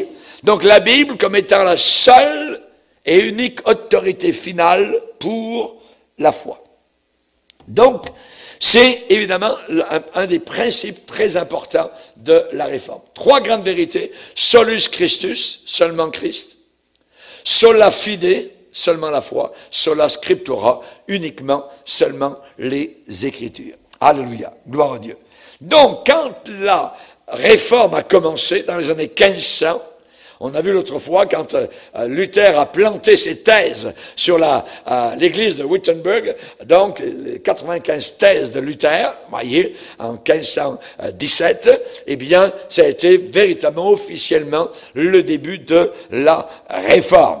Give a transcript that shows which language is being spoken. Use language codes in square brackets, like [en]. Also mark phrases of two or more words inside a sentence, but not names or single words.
[fr] Donc la Bible comme étant la seule et unique autorité finale pour la foi. Donc, C'est évidemment un des principes très importants de la Réforme. 3 grandes vérités. [la] Solus Christus, [fr] seulement Christ. [la] Sola fide, [fr] seulement la foi. [la] Sola scriptura, [fr] uniquement, seulement les Écritures. Alléluia, gloire à Dieu. Donc, quand la Réforme a commencé dans les années 1500, on a vu l'autre fois quand Luther a planté ses thèses sur l'église de Wittenberg, donc les 95 thèses de Luther, voyez, en 1517, eh bien, ça a été véritablement, officiellement, le début de la Réforme.